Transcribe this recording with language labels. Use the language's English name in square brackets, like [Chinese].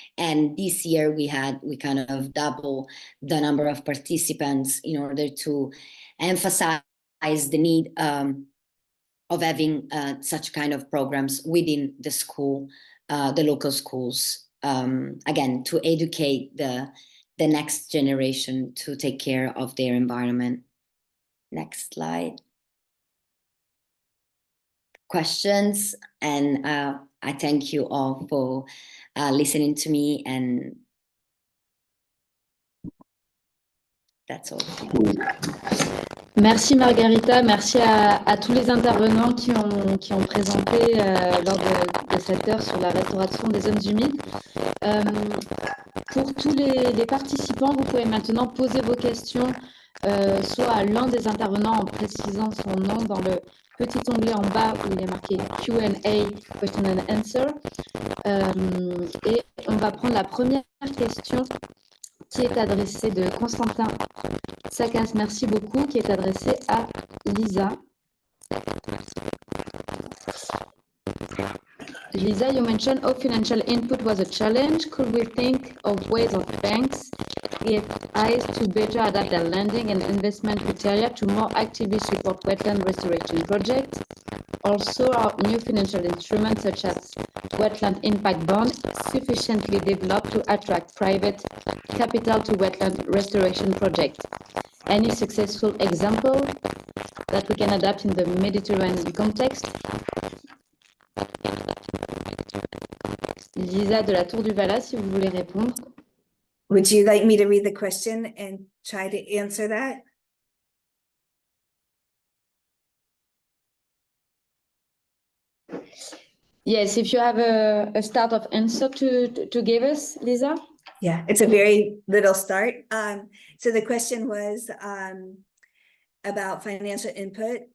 [English] And this year we kind of double the number of participants in order to emphasize the need of having such kind of programs within the school, the local schools, again, to educate the next generation to take care of their environment. Next slide. Questions, and I thank you all for listening to me, and that's all. [French] Merci Margherita, merci à tous les intervenants qui ont présenté lors de cette heure sur la restauration des zones humides. Pour tous les participants, vous pouvez maintenant poser vos questions soit à l'un des intervenants en précisant son nom dans le petit onglet en bas où il est marqué Q&A, [English] question and answer. [French] Et on va prendre la première question qui est adressée de Constantin Sakas, merci beaucoup, qui est adressée à Lisa. [English] Lisa, you mentioned how financial input was a challenge. Could we think of ways of banks get eyes to better adapt their lending and investment criteria to more actively support wetland restoration projects? Also, are new financial instruments such as wetland impact bond sufficiently developed to attract private capital to wetland restoration projects? Any successful example that we can adapt in the Mediterranean context? [French] Lisa de la Tour du Valat, si vous voulez répondre. [English] Would you like me to read the question and try to answer that? Yes, if you have a start of answer to give us, Lisa. Yeah, it's a very little start. So the question was about financial input.